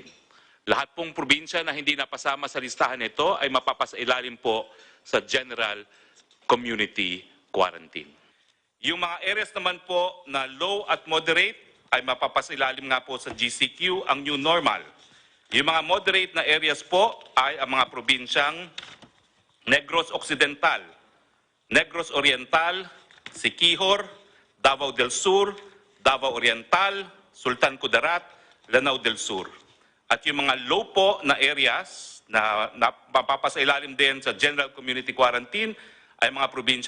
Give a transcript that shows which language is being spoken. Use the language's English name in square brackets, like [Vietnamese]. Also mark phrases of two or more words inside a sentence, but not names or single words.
[Filipino] Lahat pong probinsya na hindi napasama sa listahan nito ay mapapasailalim po sa General Community Quarantine. Yung mga areas naman po na low at moderate ay mapapasailalim nga po sa GCQ, ang [English] new normal. [Filipino] Yung mga moderate na areas po ay ang mga probinsyang Negros Occidental, Negros Oriental, Siquijor, Davao del Sur, Davao Oriental, Sultan Kudarat, Lanao del Sur. At yung mga low po na areas na mapapasailalim din sa General Community Quarantine ay mga probinsya